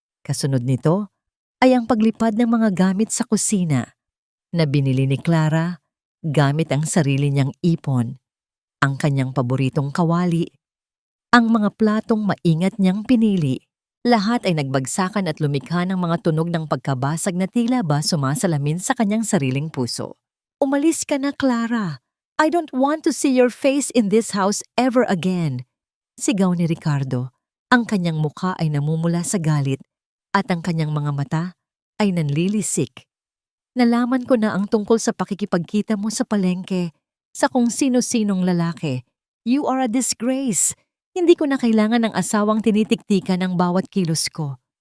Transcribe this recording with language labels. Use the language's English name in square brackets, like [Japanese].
[Filipino] Kasunod nito ay ang paglipad ng mga gamit sa kusina na binili ni Clara gamit ang sarili niyang ipon, ang kanyang paboritong kawali, ang mga platong maingat niyang pinili. Lahat ay nagbagsakan at lumikha ng mga tunog ng pagkabasag na tila ba sumasalamin sa kanyang sariling puso. Umalis ka na, Clara. [English] I don't want to see your face in this house ever again. [Filipino] Sigaw ni Ricardo. Ang kanyang mukha ay namumula sa galit at ang kanyang mga mata ay nanlilisik. Nalaman ko na ang tungkol sa pakikipagkita mo sa palengke sa kung sino-sinong lalaki. [English] You are a disgrace. [Filipino] Hindi ko na kailangan ng asawang tinitiktikan ng bawat kilos ko.